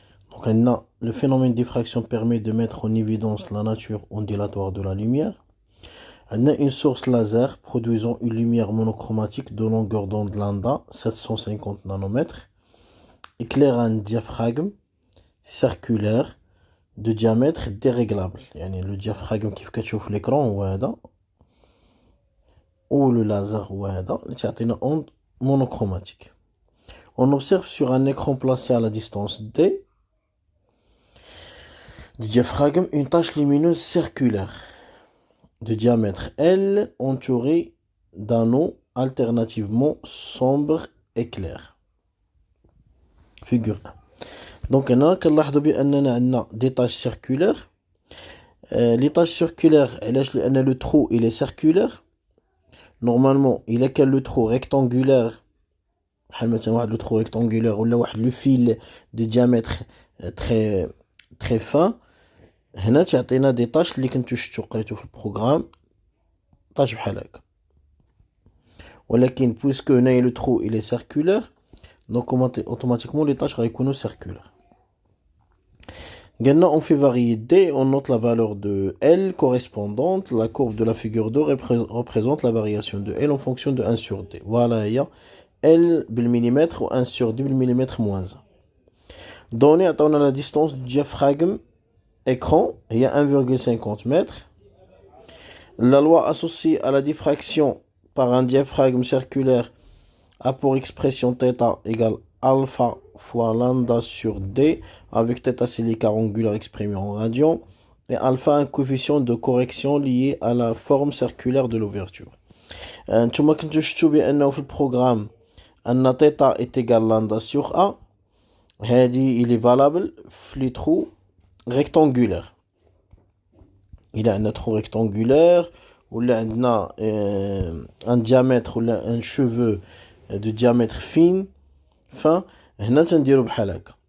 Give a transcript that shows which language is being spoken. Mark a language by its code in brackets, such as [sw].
[fr] Donc le phénomène de diffraction permet de mettre en évidence la nature ondulatoire de la lumière. On a une source laser produisant une lumière monochromatique de longueur d'onde lambda 750 nanomètres. Éclaire un diaphragme circulaire de diamètre déréglable. [ar] يعني le diaphragme كيف كتشوف l'écran هو هذا ou le laser هو هذا اللي تعطينا onde monochromatique. [fr] On observe sur un écran placé à la distance d du diaphragme une tache lumineuse circulaire de diamètre L entourée d'anneaux alternativement sombres et clairs. Figure 1. Donc [ar] هنا كنلاحظوا بأننا عندنا [fr] des taches circulaires. Les taches circulaires علاش لأن le trou il est circulaire. Normalement il est le trou rectangulaire بحال مثلا واحد le trou rectangulaire ولا واحد le fil de diamètre très fin. [ar] هنا تعطينا des taches اللي كنتو شفتو قريتو في البروغرام taches بحال هكا. [fr] ولكن puisque هنايا le trou il est circulaire donc automatiquement les taches غيكونوا circulaires. Maintenant, on fait varier D, on note la valeur de L correspondante. La courbe de la figure 2 représente la variation de L en fonction de 1 sur D. Voilà, il y a L بالمليمتر ou 1 sur D بالمليمتر moins 1. Donné, on a la distance du diaphragme écran, il y a 1,50 m. La loi associée à la diffraction par un diaphragme circulaire a pour expression θ égale alpha fois lambda sur D, avec θ c'est l'écart angulaire exprimé en radians, et alpha un coefficient de correction lié à la forme circulaire de l'ouverture. [ar] نتوما كنتو شفتو بأنه في البروغرام أن [fr] θ est égal lambda sur A. هادي il est valable في les trous rectangulaires. Il a un trou rectangulaire ولا عندنا un diamètre ولا un cheveu de diamètre fin هنا تنديرو بحال هكا.